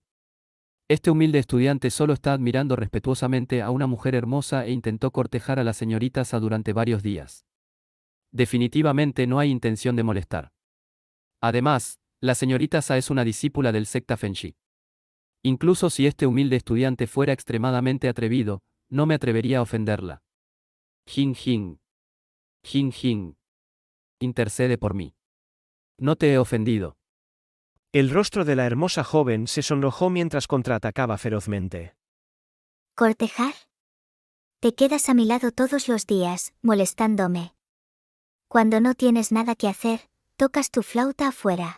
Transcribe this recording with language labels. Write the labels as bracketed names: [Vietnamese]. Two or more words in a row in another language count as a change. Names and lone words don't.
[Spanish] Este humilde estudiante solo está admirando respetuosamente a una mujer hermosa e intentó cortejar a la señorita Sa durante varios días. Definitivamente no hay intención de molestar. Además, la señorita Sa es una discípula del secta Fenshi. Incluso si este humilde estudiante fuera extremadamente atrevido, no me atrevería a ofenderla. Jin Jin. Jin Jin. Intercede por mí. No te he ofendido. El rostro de la hermosa joven se sonrojó mientras contraatacaba ferozmente. ¿Cortejar? Te quedas a mi lado todos los días, molestándome. Cuando no tienes nada que hacer, tocas tu flauta afuera.